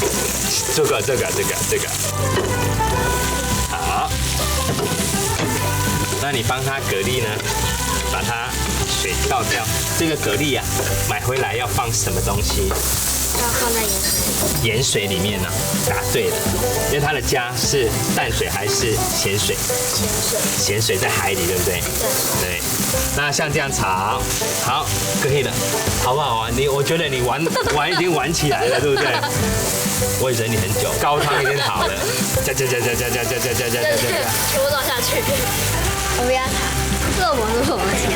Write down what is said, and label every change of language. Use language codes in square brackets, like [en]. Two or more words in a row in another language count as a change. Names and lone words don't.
[zh] 這個。好。那你幫他蛤蜊呢，把它水倒掉。這個蛤蜊啊，買回來要放什麼東西？要放在鹽水裡面呢？答對了，因為它的家是淡水還是鹹水？鹹水在海裡，對不對？對。那像這樣炒，好，可以了，好不好玩？我覺得你玩已經玩起來了，對不對？我也忍你很久，高湯已經好了，加，全部倒下去。我不要炒，這我先。